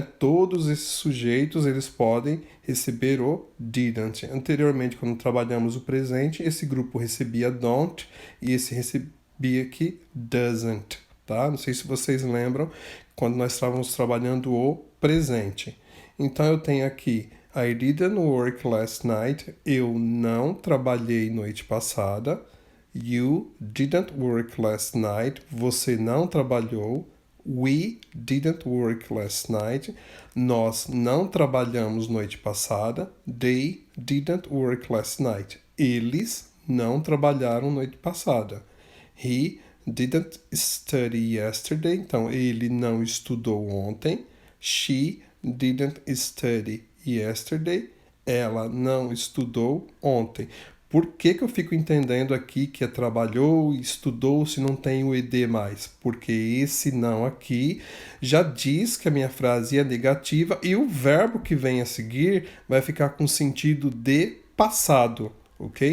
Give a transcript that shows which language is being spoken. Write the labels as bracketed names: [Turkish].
[Portuguese] Todos esses sujeitos, eles podem receber o didn't. Anteriormente, quando trabalhamos o presente, esse grupo recebia don't e esse recebia aqui doesn't, tá? Não sei se vocês lembram quando nós estávamos trabalhando o presente. Então, eu tenho aqui [English] I didn't work last night. [Portuguese] Eu não trabalhei noite passada. [English] You didn't work last night. [Portuguese] Você não trabalhou. [English] We didn't work last night. [Portuguese] Nós não trabalhamos noite passada. [English] They didn't work last night. [Portuguese] Eles não trabalharam noite passada. [English] He didn't study yesterday. [Portuguese] Então, ele não estudou ontem. [English] She didn't study yesterday. [Portuguese] Ela não estudou ontem. Por que eu fico entendendo aqui que é trabalhou e estudou se não tem o ed mais? Porque esse não aqui já diz que a minha frase é negativa e o verbo que vem a seguir vai ficar com sentido de passado, ok?